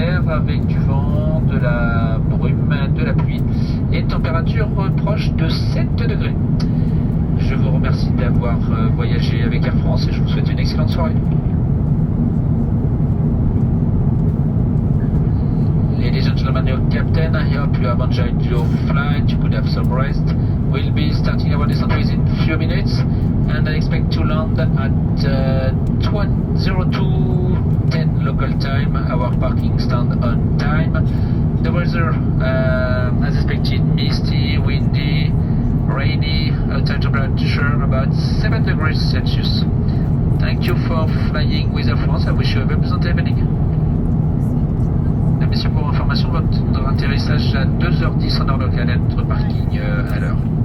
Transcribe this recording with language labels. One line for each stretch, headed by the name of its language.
French: avec du vent, de la brume, de la pluie et une température proche de 7 degrés. Je vous remercie d'avoir voyagé avec Air France et je vous souhaite une excellente soirée.
English: Ladies and gentlemen, your captain, I hope you have enjoyed your flight, you could have some rest. We'll be starting our descent within a few minutes and I expect to land at 02:10 local time, our parking stand on time. The weather, as expected, misty, windy, rainy, outside temperature about 7 degrees Celsius. Thank you for flying with Air France. I wish you a very pleasant evening.
French: Messieurs, pour information, votre atterrissage à 2h10 en heure locale et notre parking à l'heure.